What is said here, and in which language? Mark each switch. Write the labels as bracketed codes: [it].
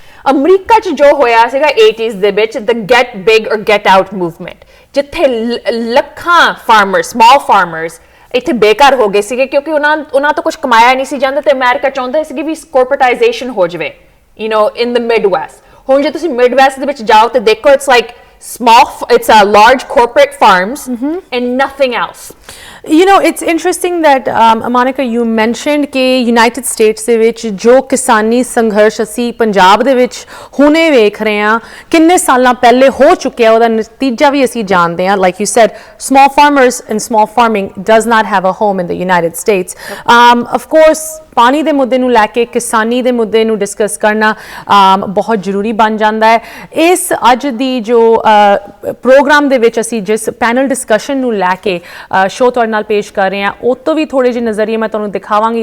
[pa] America 'ਚ ਜੋ ਹੋਇਆ ਸੀਗਾ 80s ਦੇ ਵਿੱਚ [en] the get big or get out [pa] ਮੂਵਮੈਂਟ, ਜਿੱਥੇ ਲੱਖਾਂ ਫਾਰਮਰਸ, ਸਮਾਲ ਫਾਰਮਰਸ ਇੱਥੇ ਬੇਕਾਰ ਹੋ ਗਏ ਸੀਗੇ ਕਿਉਂਕਿ ਉਹਨਾਂ ਤੋਂ ਕੁਝ ਕਮਾਇਆ ਨਹੀਂ ਸੀ ਜਾਂਦਾ ਤੇ ਅਮਰੀਕਾ ਚਾਹੁੰਦਾ ਸੀ ਕਿ ਵੀ corporatization ਹੋ ਜਾਵੇ [en] in the Midwest. [pa] ਹੁਣ ਜੇ ਤੁਸੀਂ Midwest ਦੇ ਵਿੱਚ ਜਾਓ ਤੇ ਦੇਖੋ [en] it's like it's large corporate farms and nothing else. It's interesting that Monica, you mentioned [pa] कि United States ਦੇ ਵਿੱਚ ਜੋ ਕਿਸਾਨੀ ਸੰਘਰਸ਼ ਅਸੀਂ ਪੰਜਾਬ ਦੇ ਵਿੱਚ ਹੁਣੇ ਵੇਖ ਰਹੇ ਹਾਂ ਕਿੰਨੇ ਸਾਲਾਂ ਪਹਿਲੇ ਹੋ ਚੁੱਕਿਆ ਉਹਦਾ ਨਤੀਜਾ ਵੀ ਅਸੀਂ ਜਾਣਦੇ ਹਾਂ. [en] Like you said, small farmers and small farming does not have a home in the United States. [pa] Of course, ਪਾਣੀ ਦੇ ਮੁੱਦੇ ਨੂੰ ਲੈ ਕੇ ਕਿਸਾਨੀ ਦੇ ਮੁੱਦੇ ਨੂੰ ਡਿਸਕਸ ਕਰਨਾ ਬਹੁਤ ਜ਼ਰੂਰੀ ਬਣ ਜਾਂਦਾ ਹੈ. ਇਸ ਅੱਜ ਦੀ ਜੋ ਪ੍ਰੋਗਰਾਮ ਦੇ ਵਿੱਚ ਅਸੀਂ ਜਿਸ ਪੈਨਲ ਡਿਸਕਸ਼ਨ ਨੂੰ ਲੈ ਕੇ ਸ਼ੋਅ ਤੁਹਾਡੇ ਨਾਲ ਪੇਸ਼ ਕਰ ਰਹੇ ਹਾਂ ਉਹ ਤੋਂ ਵੀ ਥੋੜੇ ਜਿਹੇ ਨਜ਼ਰੀਏ ਮੈਂ ਤੁਹਾਨੂੰ ਦਿਖਾਵਾਂਗੀ.